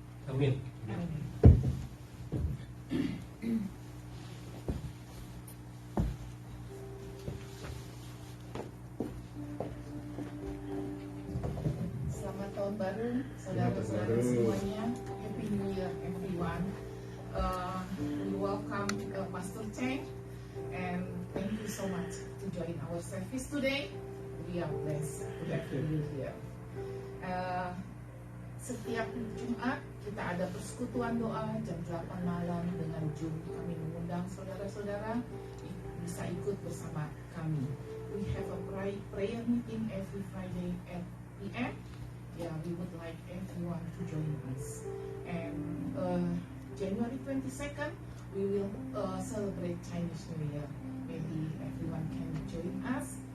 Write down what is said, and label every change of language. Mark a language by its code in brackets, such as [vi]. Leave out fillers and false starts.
[id] Amin. Selamat tahun baru, saudara-saudara semuanya. [en] Happy New Year, everyone. We welcome Pastor Cheng, and thank you so much to join our service today. We are blessed to have you here. [id] Setiap Jumat kita ada persekutuan doa jam 8 malam dengan Zoom. Kami mengundang saudara-saudara bisa ikut bersama kami. [en] We have a prayer meeting every Friday at PM. Yeah, we would like everyone to join us. And January 22nd, we will celebrate Chinese New Year. Maybe everyone can join us.